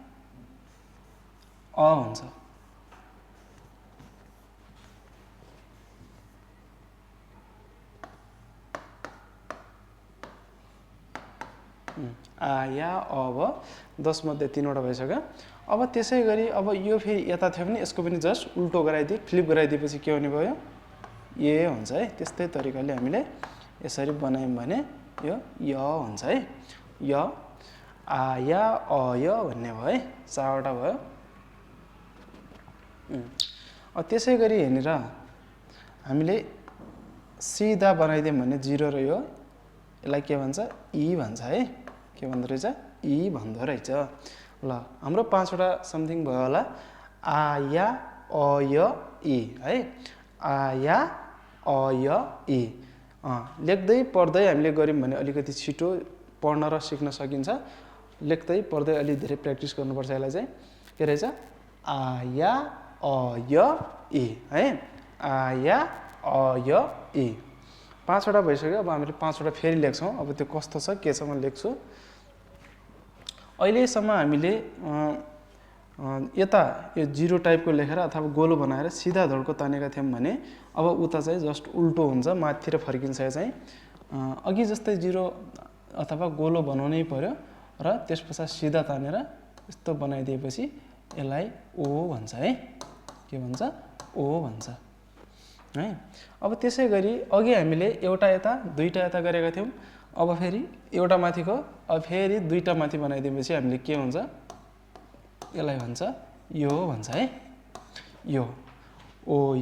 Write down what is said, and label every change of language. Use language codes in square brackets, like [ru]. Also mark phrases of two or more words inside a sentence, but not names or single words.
[ne] अ हुन्छ आ या अब 10 मध्ये 3 वटा भइसक्यो अब त्यसैगरी अब यो फेरि यता थियो भने यसको पनि जस्ट उल्टो गराइदिए फ्लिप गराइदिएपछि के हुने भयो ए हुन्छ है त्यस्तै तरिकाले हामीले यसरी बनायौं भने यो य हुन्छ है य आ या अ य भन्ने भयो है 4 वटा भयो त्यसैगरी हेरेर हामीले सिधा बनाइदियौं भने 0 र यो यसलाई के भन्छ ई भन्छ है के भन्दो रहेछ ई भन्दो रहेछ ल हाम्रो 5 वटा समथिङ भयो होला आ या अ य ई है आ या अ य ई लेख्दै पढ्दै हामीले गर्यौं भने अलिकति छिटो पढ्न र सिक्न सकिन्छ लेख्दै पढ्दै अलि धेरै प्र्याक्टिस गर्नुपर्छ यसलाई चाहिँ के रहेछ आ या अ य इ है आ या अ य इ 5 वटा भइसक्यो अब हामीले 5 वटा फेरि लेख्छौं अब त्यो कस्तो छ के छ म लेख्छु अहिलेसम्म हामीले यता यो जिरो टाइपको लेखेर अथवा गोलो बनाएर सिधा धड्को तानेका थियौं भने अब उता चाहिँ जस्ट उल्टो हुन्छ माथितिर फर्किन्छ चाहिँ अघि जस्तै जिरो अथवा गोलो बनाउनै पर्यो र त्यसपछि सिधा तानेर यस्तो बनाइदिएपछि यसलाई ओ भन्छ है के भन्छ ओ भन्छ है अब त्यसै गरी अघि हामीले एउटा यता दुईटा यता गरेका थियौं अब फेरि एउटा माथिको अब फेरि दुईटा माथि बनाइदिएपछि हामीले के हुन्छ यसलाई भन्छ यो भन्छ है यो ओ